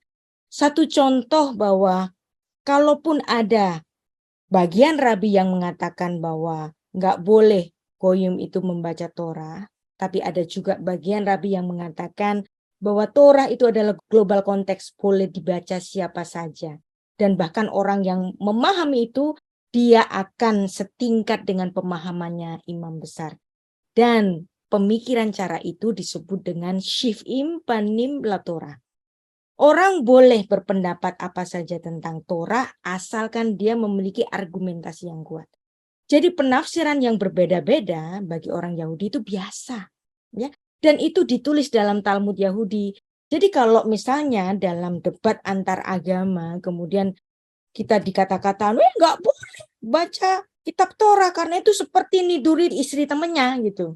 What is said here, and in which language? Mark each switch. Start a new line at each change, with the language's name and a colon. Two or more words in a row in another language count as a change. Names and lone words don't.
Indonesian: Satu contoh bahwa kalaupun ada bagian rabi yang mengatakan bahwa nggak boleh goyim itu membaca Torah, tapi ada juga bagian rabi yang mengatakan bahwa Torah itu adalah global konteks, boleh dibaca siapa saja. Dan bahkan orang yang memahami itu, dia akan setingkat dengan pemahamannya imam besar. Dan pemikiran cara itu disebut dengan
Hebrew: shiv'im panim la Torah.
Indonesian: Orang boleh berpendapat apa saja tentang Torah asalkan dia memiliki argumentasi yang kuat. Jadi penafsiran yang berbeda-beda bagi orang Yahudi itu biasa, ya. Dan itu ditulis dalam Talmud Yahudi. Jadi kalau misalnya dalam debat antar agama kemudian kita dikata-kata, nggak boleh baca kitab Torah karena itu seperti nidurin istri temennya gitu.